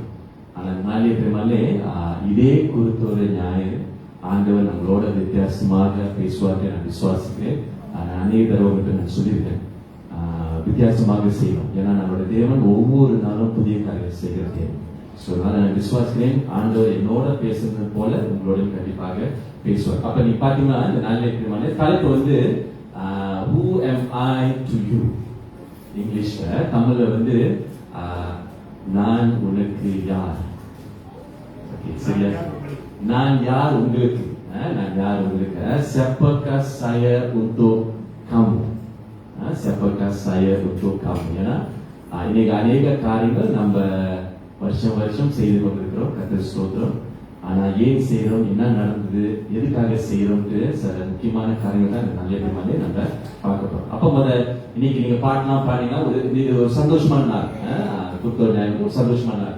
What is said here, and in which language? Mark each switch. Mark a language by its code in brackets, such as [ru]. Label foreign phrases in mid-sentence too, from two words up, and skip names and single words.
[ta] ஆனால் நாளே பெருமாளே இதே குருத்தோர ஞாயிறு ஆண்டவர் நம்மளோட வித்தியாசமாக பேசுவார்கள் நான் விசுவாசிக்கிறேன். அநேக தடவை நான் சொல்லியிருக்கேன், வித்தியாசமாக செய்யணும். ஏன்னா நம்மளோட தேவன் ஒவ்வொரு நாளும் புதிய காரியம் செய்கிற தேவன். ஸோ நான் விசுவாசிக்கிறேன், ஆண்டவர் என்னோட பேசுறது போல உங்களோட கண்டிப்பாக பேசுவார். அப்ப நீ பாத்தீங்கன்னா இந்த நாளிலே பெருமாளே தலைப்பு வந்து [en] who am I to you. [ta] இங்கிலீஷ்ல, தமிழ்ல வந்து நான் உனக்கு யார். சரியா? நான் யார் உங்களுக்கு, நான் யார் உங்களுக்கு. [ms] Siapakah saya untuk kamu. siapakah saya untuk kamu? [ta] ஏன்னா இன்னைக்கு அநேக காரியங்கள் நம்ம வருஷம் செய்து கொண்டிருக்கிறோம், கர்த்தர் ஸ்தோத்திரம். ஆனா ஏன் செய்யறோம், என்ன நடந்தது, எதுக்காக செய்யறோம்ட்டு சில முக்கியமான காரியங்கள் தான் நல்ல மாதிரி நம்ம பார்க்க போறோம். அப்ப இன்னைக்கு நீங்க பாட்டுலாம் பாத்தீங்கன்னா ஒரு சந்தோஷமான நாள், குருத்தோர் ஞாயிறு ஒரு சந்தோஷமான நாள்.